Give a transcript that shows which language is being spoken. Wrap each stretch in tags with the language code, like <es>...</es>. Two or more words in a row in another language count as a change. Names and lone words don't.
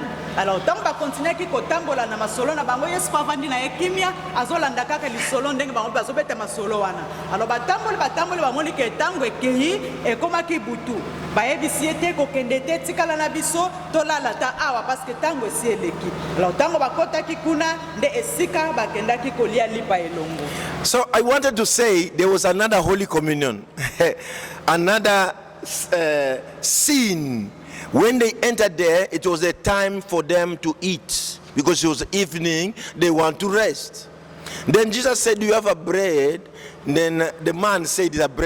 <fr>Alors tant</fr> <ln>ba continuer ki kotambola na masolo na bango, Yesu avandi na ekimia azolanda kaka lisolo ndenge bango bazobeta masolo wana. Alors batamboli bamoni ke tango ekei ekomaki butu, bayebisi ete kokende te tikala na biso tolala ta awa</ln> <fr>parce que</fr> <ln>tango esi eleki. Alors tango bakotaki kuna nde esika bakendaki kolia lipa elongo.</ln> <en>So I wanted to say there was another Holy Communion, another scene. When they entered there, it was a time for them to eat because it was evening, they want to rest. Then Jesus said, "Do you have a bread?" Then the man said, "The bread."</en>